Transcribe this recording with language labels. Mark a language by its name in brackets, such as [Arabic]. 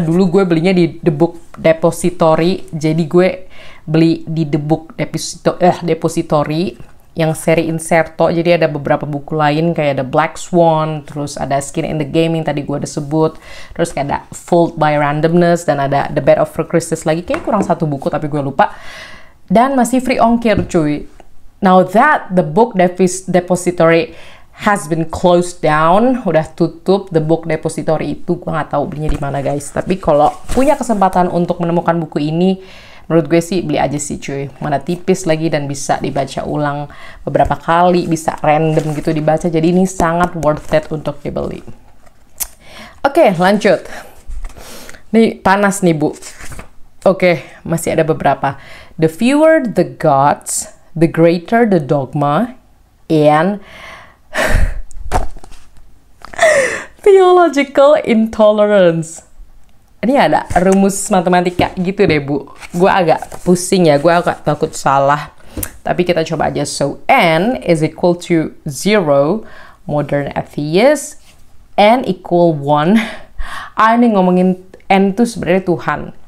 [Indonesian] Dulu gue belinya di The Book Depository. Jadi gue beli di The Book Depository yang seri inserto. Jadi ada beberapa buku lain kayak ada Black Swan, terus ada Skin in the Game yang tadi gue udah sebut, terus kayak ada Fooled by Randomness, dan ada The Bed of Procristus lagi. Kayak kurang satu buku tapi gue lupa. Dan masih free ongkir cuy. [English] Now that the Book Depository has been closed down, [Indonesian] udah tutup. The Book Depository itu gue nggak tahu belinya di mana guys. Tapi kalau punya kesempatan untuk menemukan buku ini, menurut gue sih beli aja sih cuy. Mana tipis lagi dan bisa dibaca ulang beberapa kali, bisa random gitu dibaca. Jadi ini sangat worth it untuk dibeli. Oke, lanjut. Nih panas nih bu. Oke, masih ada beberapa. [English] The fewer the gods, the greater the dogma, and theological intolerance. [Indonesian] Ini ada rumus matematika gitu deh bu. Gue agak pusing ya, gue agak takut salah. Tapi kita coba aja. [English] So, n is equal to 0, modern atheist. N equal 1. [Indonesian] Ini ngomongin n itu sebenarnya Tuhan.